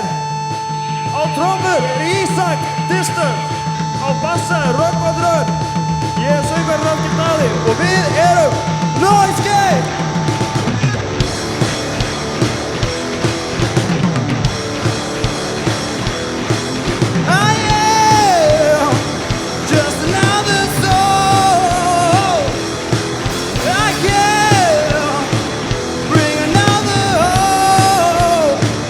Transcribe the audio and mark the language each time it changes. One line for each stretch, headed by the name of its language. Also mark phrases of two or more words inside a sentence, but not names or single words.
Icelandic: Á trommur er Ísak Distance, á bassa er Rögnvaldur Örn, ég er söngvari Hrafnkell Daði og við erum Noise Gate!
English: I am just another soul. I can't bring another hope.